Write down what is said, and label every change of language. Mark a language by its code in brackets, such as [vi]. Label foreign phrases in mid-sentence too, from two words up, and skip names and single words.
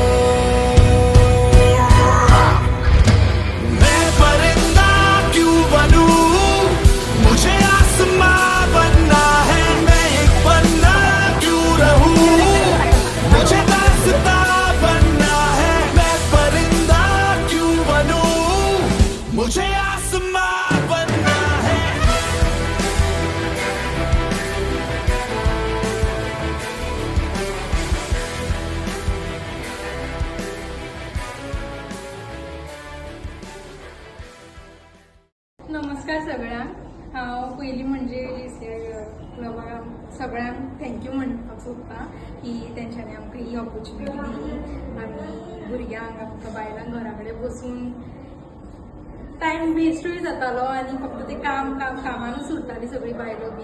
[hi] मैं परिंदा क्यों बनूं, मुझे आसमां बनना है, मैं एक पन्ना क्यों रहूं, मुझे दास्तां बनना है। मैं परिंदा क्यों बनूं, मुझे आसमां बनना है। [kok] नमस्कार सगळ्यांक। हांव पयलीं म्हणजे सगळ्यांक थँक्यू म्हणपाक सोदतां की तेंच्यांनी आमकां ही ऑपॉर्च्युनिटी दिली आनी भुरग्यांक आमकां बायलांक घरा कडेन बसून टायम वेस्टूय जातालो आनी फक्त ते कामानूच उरताली सगळी बायलो बी।